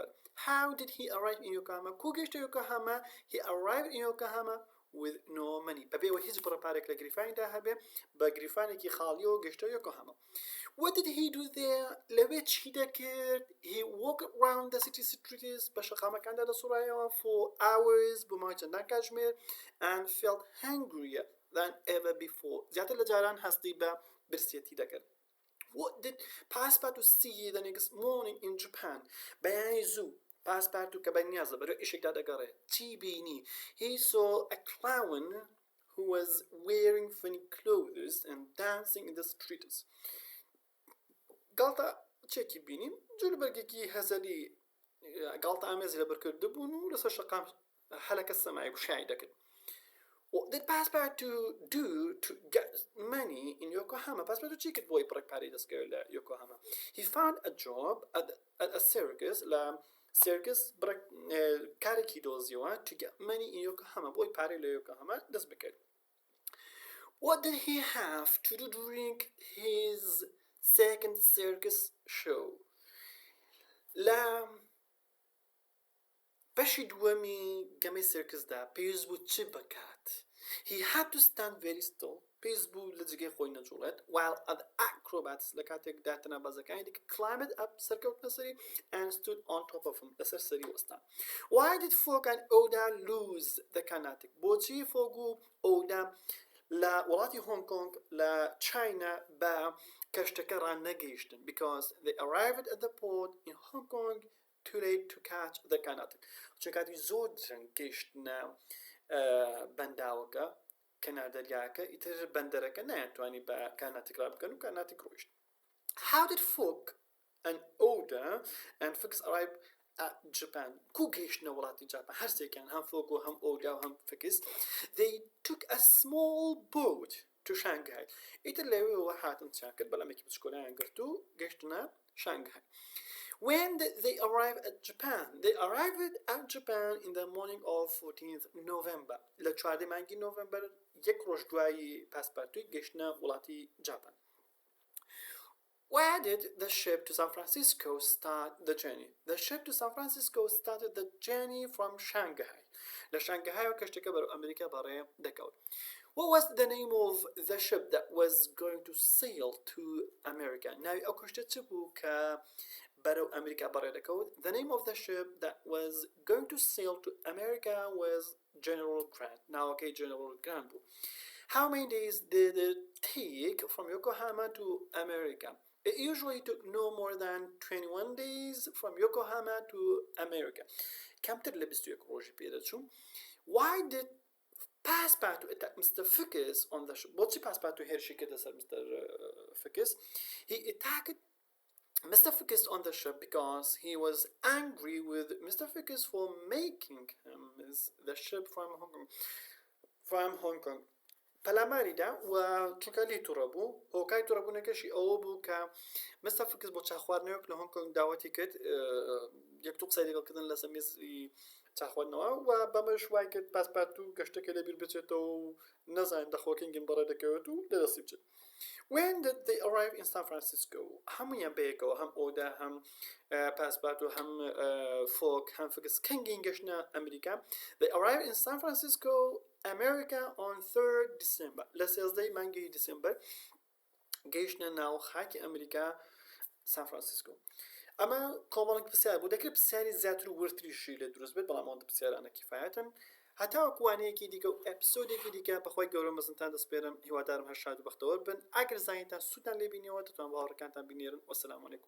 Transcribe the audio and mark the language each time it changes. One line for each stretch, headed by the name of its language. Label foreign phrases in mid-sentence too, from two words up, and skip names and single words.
English: How did he arrive in Yokohama?
Central Kurdish: کو گەیشتە یۆکۆهاما?
English: He arrived in Yokohama with no money.
Central Kurdish: بەبێەوە هیچ بڕەپارێک لە گریفانیدا هەبێ بە گریفانێکی خاڵیەوە گەیشتە یۆکۆهاما.
English: What did he do there?
Central Kurdish: لەوێ چی دەکرد؟
English: He walked around the city streets
Central Kurdish: بە شەقامەکاندا دەسوڕایەوە
English: for hours
Central Kurdish: بۆ ماوەی چەندان کاتژمێر
English: and felt hungrier than ever before.
Central Kurdish: زیاتر لە جاران هەستی بە برسێتی دەکرد.
English: What did Passepartout see the next morning in Japan?
Central Kurdish: بەیانی زوو Passepartout کە بەنیازە بەرەو ئیشێکدا دەگەڕێت چی بینی؟
English: He saw a clown who was wearing funny clothes and dancing in the streets.
Central Kurdish: گاڵتە چێکی بینیم جلوبەرگێکی هەزەلی گاڵتە ئامێزی لەبەرکرده بوون و لەسەر شەقام هەلەکە سەمای گوشایی دەکرد.
English: What did Passepartout do to get money in Yokohama?
Central Kurdish: Passepartout چی کرد بۆی بڕێک پارەی دەستکەوێت لە Yokohama?
English: He found a job at a circus
Central Kurdish: لە circus بڕێک کارێکی دۆزیەوە
English: to get money in Yokohama
Central Kurdish: بۆی پارەی لە Yokohama دەست بکرد.
English: What did he have to do during his second circus show?
Central Kurdish: لە بەشی دووەمی گەمەی سێرکسدا پێویست بوو چی بکات؟
English: He had to stand very still.
Central Kurdish: پێویست بوو لە جگەی خۆی نەجوڵێت
English: while other acrobats
Central Kurdish: لە کاتێکدا تەنەبازەکانی دیکە
English: climbed up
Central Kurdish: سەرکەوتنە سەری
English: and stood on top of him
Central Kurdish: لەسەر سەری وەستان.
English: Why did Fogg and Oda lose the Carnatic?
Central Kurdish: بۆچی فۆگ و ئۆدا لە وڵاتی هۆنگ کۆنگ لە چاینا بە کەشتەکە ڕانەگەیشتن
English: because they arrived at the port in Hong Kong too late to catch the Carnatic.
Central Kurdish: چون کاتی زۆر درەنگ گەیشتنە بەنداوەکە کەنار دەریاکە ئیتر بەندەرەکە نەیانتوانی بە کارناتیک ڕابکەن و کارناتیک ڕۆیشت.
English: How did Fogg and Oda and Fox arrive at Japan?
Central Kurdish: کو گەیشتنە وڵاتی جاپان هەرسێکیان هەم فۆگ و هەم ئۆدا و هەم فکس.
English: They took a small boat to Shanghai.
Central Kurdish: ئیتر لەوێەوە هاتن چیان کرد بەڵامێکی بچکۆلایان گرت و گەیشتنە شانگهای.
English: When did they arrive at Japan? They arrived at Japan in the morning of 14th November.
Central Kurdish: لە 14 مانگی نۆڤەمبەر یەک ڕۆژ دوایی پاسپارتوی گەیشتنە وڵاتی جاپان.
English: Where did the ship to San Francisco start the journey? The ship to San Francisco started the journey from Shanghai.
Central Kurdish: لە شانگهای و کەشتەکە بەرەو ئەمریکا بەڕێ دەکەوت.
English: What was the name of the ship that was going to sail to America?
Central Kurdish: ناوی ئەو کەشتە چ بوو کە بەرەو ئەمریکا بەڕێ دەکەوت؟
English: The name of the ship that was going to sail to America was General Grant.
Central Kurdish: ناوەکەی General Grant بوو.
English: How many days did it take from Yokohama to America? It usually took no more than 21 days from Yokohama to America.
Central Kurdish: کەمتر لە 21 ڕۆژی پێدەچوو.
English: Why did Passepartout attack Mr. Fox on the ship?
Central Kurdish: بۆچی Passepartout هێرشی کردە سەر Mr. Fox?
English: He attacked Mr. Fox on the ship because he was angry with Mr. Fox for making him miss the ship from Hong Kong.
Central Kurdish: پەلاماریدا و چونکەلی تووڕەبوو هۆکای تووڕەبوونەکەشی ئەوە بوو کە مەستا فکس بۆ چاخواردنەوەک لە هۆنکۆنگ داوەتی کرد یەک دوو قسەی لەگەڵکردن لەسەر مێزی چاخواردنەوە و بەمەش وای کرد پاسپارتوو گەشتەکە لەبیر بچێتەوە و نەزانین دەخۆکینگن بەڕێ دەکەوێت و لەدەستی بچێت.
English: When did they arrive in San Francisco?
Central Kurdish: هەمویان بەیەکەوە هەم ئۆدا هەم پاسپارت و هەم فۆک هەم فکس کەنگین گەشتە ئەمریکا.
English: They arrived in San Francisco, America on 3rd December.
Central Kurdish: لە 13 مانگی دیسمبر گەیشتە ناو خاکی ئەمریکا سان فرانسیسکۆ. ئەمە کۆمەڵێک پرسیار بوو دەکرێت پرسیاری زیاتر و ورتریشی لە دروست بێت بەڵام ئەوەندە پرسیارانە کیفایەتن. هەتاوەکو وانەیەکی دیکە و ئەپسۆدێکی دیکە بەخوای گەورە مەزنتان دەسپێرم هیوادارم هەر شاد و بەختەوەر بن ئەگەر زانیتان سوودتان لێ بینیەوە دەتوان باوەڕەکانتان بینێرن.